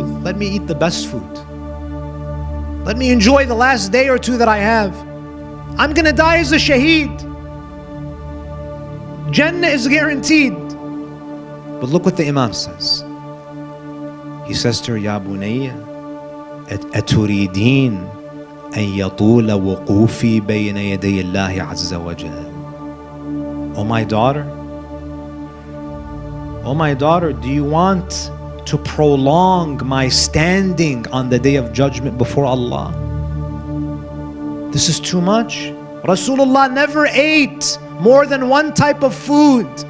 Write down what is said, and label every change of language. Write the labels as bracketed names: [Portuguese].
[English] Let me eat the best food. Let me enjoy the last day or two that I have. I'm gonna die as a shaheed. Jannah is guaranteed. But look what the Imam says. He says to her, Ya Bunayya, [Arabic] أتريدين أن يطول وقوفي بين يدي الله عز وجل. [English] Oh my daughter, do you want to prolong my standing on the day of judgment before Allah? This is too much. Rasulullah never ate more than one type of food.